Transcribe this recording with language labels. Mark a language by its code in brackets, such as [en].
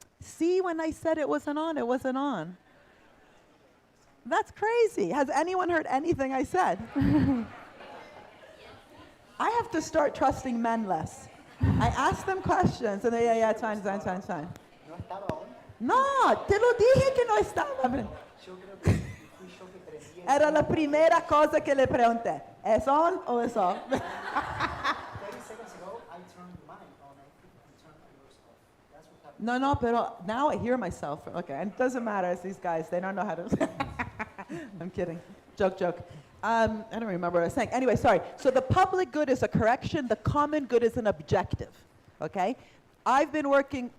[en] See, when I said it wasn't on, it wasn't on. That's crazy. Has anyone heard anything I said? I have to start trusting men less. I ask them questions and they, yeah, it's fine, it's fine, it's fine, it's fine. [es] ¿No estaba on? No, te lo dije que no estaba. Yo creo que fui yo que prendí el... Era la primera cosa que le pregunté. ¿Es on o es off? [en] 30 seconds ago, I turned mine on. I think I turned yours off. That's what happened. [es] No, pero [en] now I hear myself. Okay, and it doesn't matter. It's these guys. They don't know how to... I'm kidding. Joke. I don't remember what I was saying. Anyway, sorry. So the public good is a correction. The common good is an objective. Okay? I've been working...